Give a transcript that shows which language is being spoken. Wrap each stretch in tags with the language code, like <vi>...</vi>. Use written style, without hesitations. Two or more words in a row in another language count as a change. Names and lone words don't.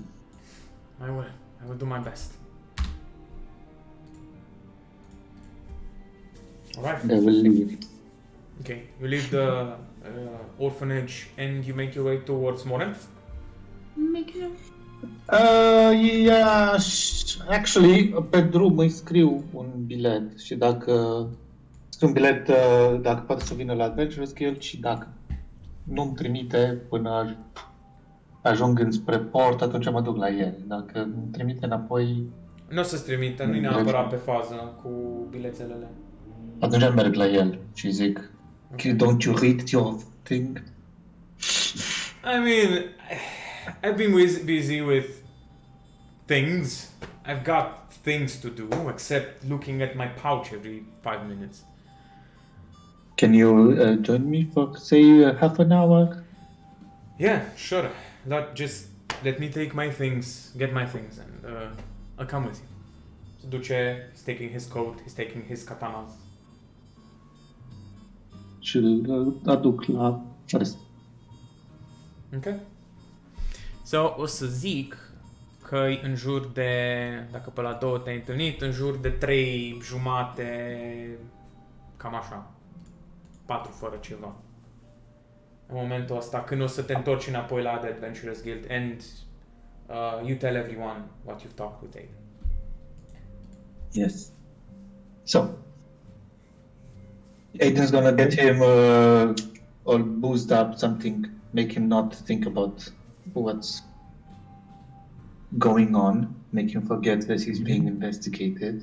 <en>I will do my best. Alright. I will leave. Okay, you leave the orphanage and you make your way towards Moren. Make it. Yeah, actually,</en> <ro>pe drum îi scriu un bilet și dacă scriu un bilet, dacă poate să vină la Adventurous Guild și dacă nu-mi trimite până ajung înspre port, atunci mă duc la el. Dacă îmi trimite înapoi, Nu o să-ți trimită, nu-i neapărat pe fază cu bilețelele. atunci merg la el și zic,</ro> <en>don't you read your thing? I mean, I've been busy with things. I've got things to do, except looking at my pouch every 5 minutes. Can you join me for, say, half an hour? Yeah, sure. Just let me take my things, get my things, and I'll come with you.</en> <ro>Se duce,</ro> <en>he's taking his coat, he's taking his katanas.</en> <ro>Și îl aduc la rest. Ok. So, o să zic că în jur de, dacă pe la 2 te-ai întâlnit, în jur de 3 jumate, cam așa. 4 fără ceva. În momentul ăsta, când o să te întorci înapoi la The Adventurous Guild</ro> <en>and you tell everyone what you've talked with Aiden. Yes. So, Aiden's gonna get him all boozed up, something, make him not think about what's going on, make him forget that he's being investigated.</en>